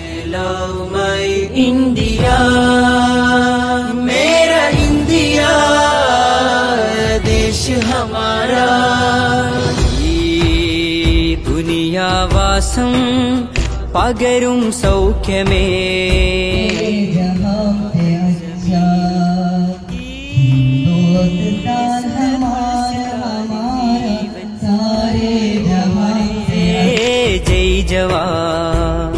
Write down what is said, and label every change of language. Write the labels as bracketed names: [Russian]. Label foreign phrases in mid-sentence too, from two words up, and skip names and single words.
[English] love my India, [Hindi] मेरा इंडिया देश हमारा. [Malayalam] ഈ ദുനിയാവാസം പകരും സൗഖ്യമേ, [Hindi] जय जवान.